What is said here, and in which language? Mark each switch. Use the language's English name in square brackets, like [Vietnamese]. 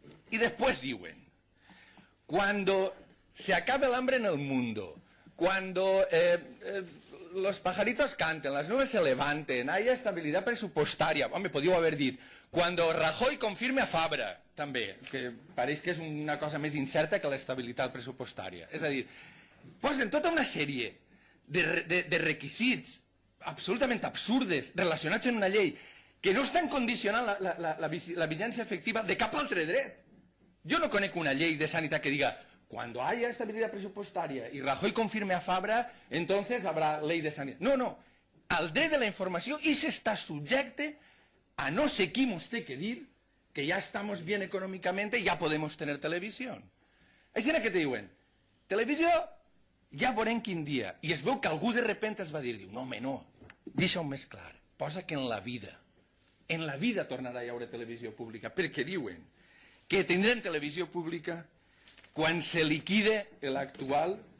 [Spanish] Y después [Catalan] diuen, [Spanish] cuando se acabe el hambre en el mundo, cuando los pajaritos canten, las nubes se levanten, haya estabilidad presupuestaria, [Catalan] home, podíeu haver dit, [Spanish] cuando Rajoy confirme a Fabra, [Catalan] també, que pareix que és una cosa més incerta que l'estabilitat pressupostària. És a dir, posen tota una sèrie de requisits absolutament absurdes relacionats en una llei que no estan condicionant la vigència efectiva de cap altre dret. Jo no conec una llei de sanitat que diga [Spanish] cuando haya estabilidad presupuestaria y Rajoy confirme a Fabra, entonces habrá ley de sanidad. No, no. [Catalan] Al dret de la informació i s'està subjecte a no sé qui mos té que dir que ja [Spanish] estamos bien econòmicamente y ya podemos tener televisión. [Catalan] Així que te diuen, televisió ja veurem quin dia. I es veu que algú [Spanish] de repente [Catalan] es va dir, no, home, no, deixa-ho més clar, posa que en la vida tornarà a haure televisió pública, perquè diuen que tindrem televisió pública quan se liquide l'actual